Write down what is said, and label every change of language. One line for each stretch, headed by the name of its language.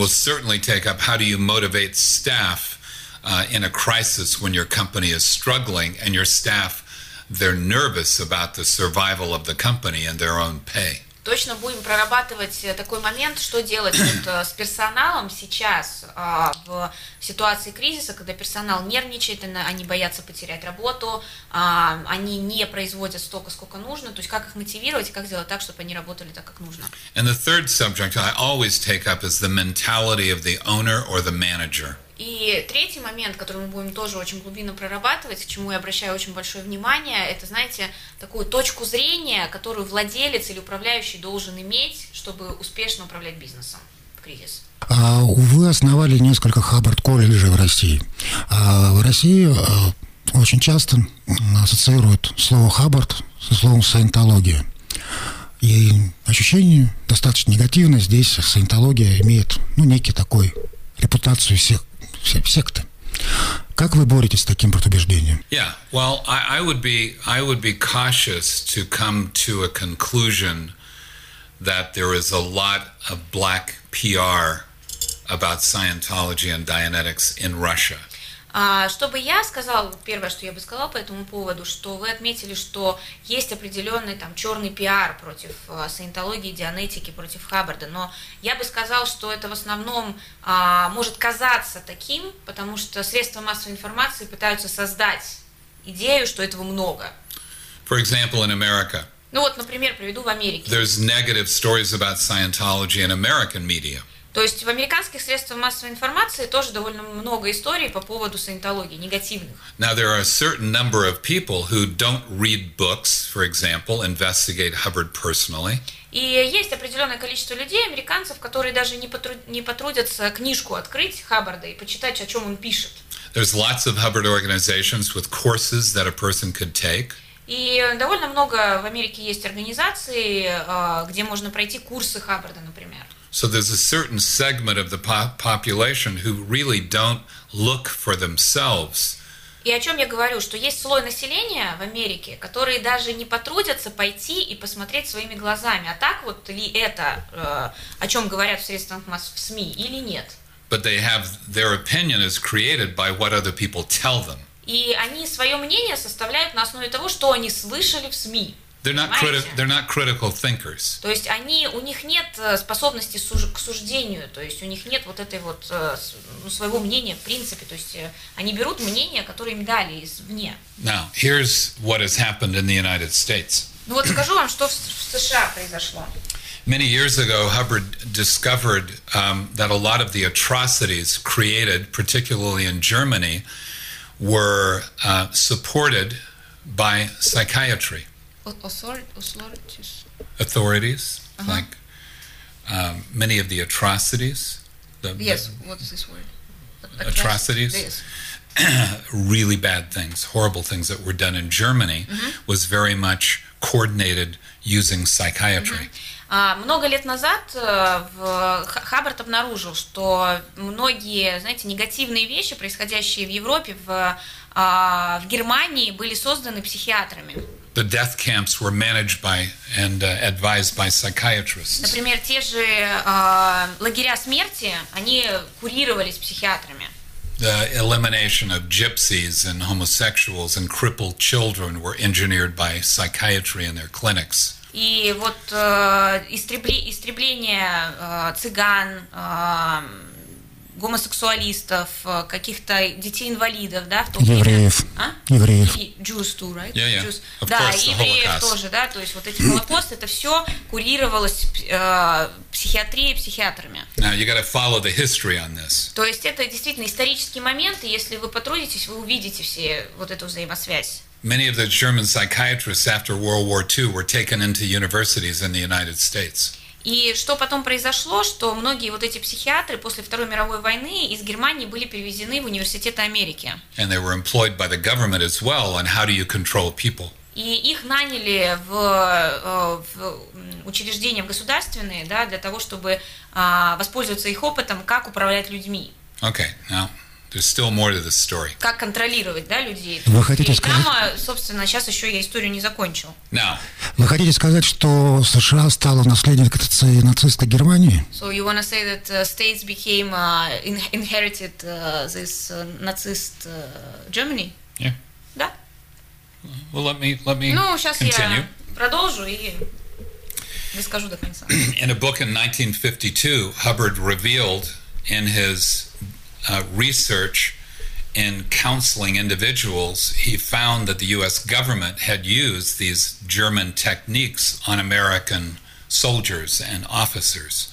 English: And we'll certainly take up how do you motivate staff in a crisis when your company is struggling and your staff they're nervous about the survival of the company and their own pay.
Russian: Точно будем прорабатывать такой момент, что делать вот с персоналом сейчас в ситуации кризиса, когда персонал нервничает, они боятся потерять работу, они не производят столько, сколько нужно. То есть как их мотивировать, как сделать так, чтобы они работали так, как нужно.
English: And the third subject I always take up is the mentality of the owner or the manager.
Russian: И третий момент, который мы будем тоже очень глубинно прорабатывать, к чему я обращаю очень большое внимание, это, знаете, такую точку зрения, которую владелец или управляющий должен иметь, чтобы успешно управлять бизнесом в кризис. Вы основали несколько Хаббард-колледжей в России. В России очень часто ассоциируют слово Хаббард со словом саентология. И ощущение достаточно негативное. Здесь саентология имеет, ну, некий такой репутацию секты. Как вы боретесь с таким предубеждением?
English: Yeah, well, I would be cautious to come to a conclusion that there is a lot of black PR about Scientology and Dianetics in Russia.
Russian: Чтобы я сказала, первое, что я бы сказала по этому поводу, что вы отметили, что есть определенный там черный пиар против саентологии, дианетики, против Хаббарда, но я бы сказала, что это в основном может казаться таким, потому что средства массовой информации пытаются создать идею, что этого много.
English: For example, in America.
Russian: Ну вот, например, приведу в Америке.
English: There's negative stories about Scientology in American media.
Russian: То есть в американских средствах массовой информации тоже довольно много историй по поводу саентологии, негативных.
English: Now there are a certain number of people who don't read books, for example, investigate Hubbard personally.
Russian: И есть определенное количество людей, американцев, которые даже не потрудятся книжку открыть Хаббарда и почитать, о чем он пишет.
English: There's lots of Hubbard organizations with courses that a person could take.
Russian: И довольно много в Америке есть организаций, где можно пройти курсы Хаббарда, например.
English: So there's a certain segment of the population who really don't look for themselves.
Russian: И о чем я говорю, что есть слой населения в Америке, которые даже не потрудятся пойти и посмотреть своими глазами, а так вот ли это, о чем говорят в средствах в СМИ или нет.
English: But they have their opinion is created by what other people tell them.
Russian: И они свое мнение составляют на основе того, что они слышали в СМИ.
English: They're not critical thinkers.
Russian: То есть они, у них нет способности к суждению, то есть у них нет вот этой вот своего мнения в принципе, то есть они берут мнение, которое им дали извне.
English: Now, here's what has happened in the United States.
Russian: Ну вот скажу вам, что в США произошло.
English: Many years ago, Hubbard discovered that a lot of the atrocities created, particularly in Germany, were supported by psychiatry. Authorities, uh-huh. Like many of the atrocities. Atrocities? Yes. Really bad things, horrible things that were done in Germany, uh-huh. Was very much coordinated using psychiatry. Uh-huh.
Russian: Много лет назад Хаббард обнаружил, что многие, знаете, негативные вещи, происходящие в Европе, в Германии, были созданы психиатрами.
English: The death camps were managed by and advised by psychiatrists.
Russian: Например, те же лагеря смерти, они курировались психиатрами.
English: The elimination of gypsies and homosexuals and crippled children were engineered by psychiatry in their clinics.
Russian: И вот истребление цыган, гомосексуалистов, каких-то детей-инвалидов, да, в то время. Евреев. А? Евреев.
English: Jews too, right? Yeah, yeah. Jews. Of
Russian: да,
English: course, the
Russian: евреев
English: Holocaust.
Russian: Тоже, да, то есть вот эти холокосты, это все курировалось психиатрией, психиатрами.
English: Now you gotta follow the history on this.
Russian: То есть это действительно исторический момент, и если вы потрудитесь, вы увидите все вот эту взаимосвязь.
English: Many of the German psychiatrists after World War II were taken into universities in the United States.
Russian: И что потом произошло, что многие вот эти психиатры после Второй мировой войны из Германии были перевезены в университеты Америки.
English: And they were employed by the government as well on how do you control people.
Russian: И их наняли в учреждения государственные, да, для того, чтобы воспользоваться их опытом, как управлять людьми.
English: Okay, now. There's still more to this story.
Russian: Как контролировать, да, людей? Вы хотите сказать? Там, собственно, сейчас еще я историю не закончил.
English: Now.
Russian: Вы хотите сказать, что США стало наследником нацистской Германии?
English: So you want to say that states became inherited this Nazist Germany? Yeah.
Russian: Да.
English: Well, let me continue.
Russian: Ну, сейчас
English: continue.
Russian: Я продолжу и расскажу до конца.
English: In a book in 1952, Hubbard revealed in his research in counseling individuals, he found that the U.S. government had used these German techniques on American soldiers and officers.